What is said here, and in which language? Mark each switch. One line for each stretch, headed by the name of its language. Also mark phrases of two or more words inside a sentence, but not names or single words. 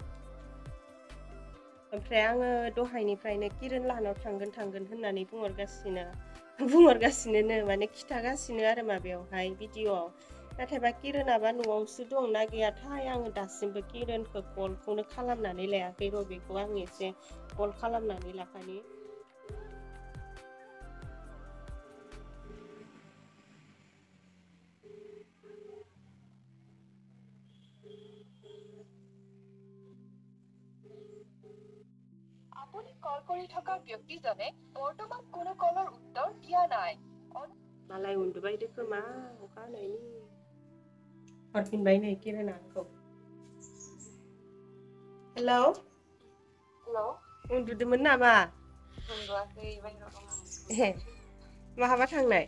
Bodo: ओमफ्राय आङो दहायनिफ्रायनो किरण लानाव थांगोन होननानै बुंहरगासिनो माने खिथागासिनो आरो माबायावहाय भिडिअ'आव नाथायबा किरणाबा न'आवसो दं ना गैयाथाय आङो दासिमबो किरणखौ कलखौनो खालामनानै लायाखै र' बेखौ आं एसे कल खालामनानै लाखानि
Assamese: আপুনি কল কৰি থকা ব্যক্তিজনে বৰ্তমান কোনো কলৰ উত্তৰ দিয়া নাই
Bodo: मालाय उन्दुबायदो खोमा अखा हानायनि हरफिनबाय नै किरणा आंखौ हेलौ उन्दुदोंमोन नामा उन्दुआखै बाहेराव दं ए महाबा थांनाय